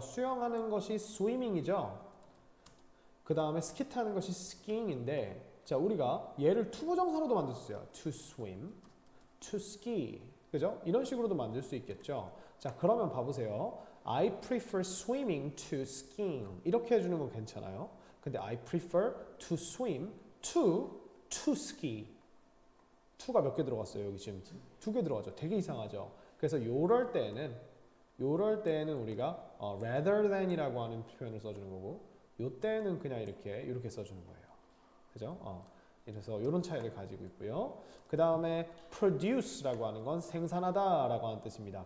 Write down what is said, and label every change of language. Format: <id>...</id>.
<ko>수영하는 것이 swimming이죠. 그 다음에 스키 타는 것이 skiing인데 자, 우리가 얘를 투부정사로도 만들 수 있어요.</ko> <en>to swim, to ski.</en> <ko>그죠? 이런 식으로도 만들 수 있겠죠. 자, 그러면 봐보세요.</ko> <en>I prefer swimming to skiing.</en> <ko>이렇게 해주는 건 괜찮아요. 근데</ko> <en>I prefer to swim to ski.</en> <ko>to가 몇 개 들어갔어요? 여기 지금 두 개 들어가죠. 되게 이상하죠. 그래서 요럴 때는 우리가 rather than이라고 하는 표현을 써주는 거고 요 때는 그냥 이렇게 써주는 거예요. 그죠? 그래서 이런 차이를 가지고 있고요. 그 다음에 produce라고 하는 건 생산하다라고 하는 뜻입니다.</ko>